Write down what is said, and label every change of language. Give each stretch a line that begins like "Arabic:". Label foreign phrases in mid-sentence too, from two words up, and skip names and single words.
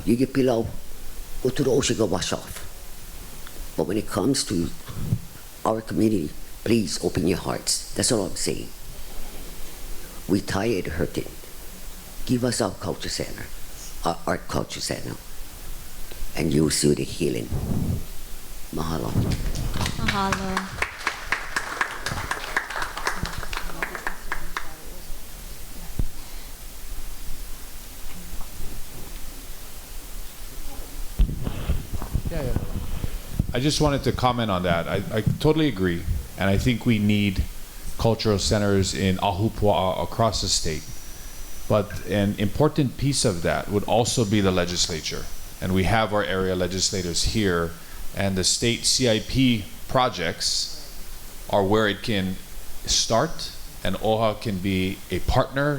English: You get pilau, go to the ocean, go wash off. But when it comes to our community, please open your hearts. That's all I'm saying. We tired hurting. Give us our culture center, our art culture center, and you'll see the healing. Mahalo. Mahalo. I just wanted to comment on that. I totally agree, and I think we need cultural centers in Ahupua'a across the state. But an important piece of that would also be the legislature. And we have our area legislators here, and the state CIP projects are where it can start, and OHA can be a partner.